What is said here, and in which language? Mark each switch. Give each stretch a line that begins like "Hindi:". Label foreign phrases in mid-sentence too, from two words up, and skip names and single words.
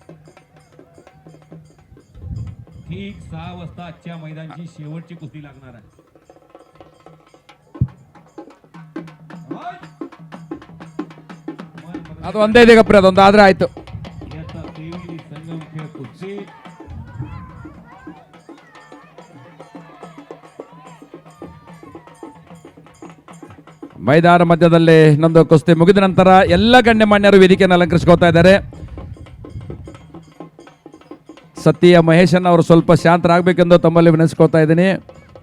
Marathi: ठीक 6 वाजता आजच्या मैदानाची शेवटची कुस्ती लागणार आहे.
Kannada: ಅದು ಒಂದೇ ದಿಗಪ್ರಿ ಅದೊಂದು ಆದ್ರೆ ಆಯ್ತು.
Marathi: याचा त्रिवेणी संगम खेळ कुस्ती.
Kannada: ಮೈದಾನ ಮಧ್ಯದಲ್ಲಿ ಇನ್ನೊಂದು ಕುಸ್ತಿ ಮುಗಿದ ನಂತರ ಎಲ್ಲ ಗಣ್ಯಮಾನ್ಯರು ವೇದಿಕೆಯನ್ನು ಅಲಂಕರಿಸಿಕೊಳ್ತಾ ಇದ್ದಾರೆ. ಸತ್ಯ ಮಹೇಶನ್ ಅವರು ಸ್ವಲ್ಪ ಶಾಂತರಾಗಬೇಕೆಂದು ತಮ್ಮಲ್ಲಿ ವಿನಂತಿಸ್ಕೊಳ್ತಾ ಇದ್ದೀನಿ.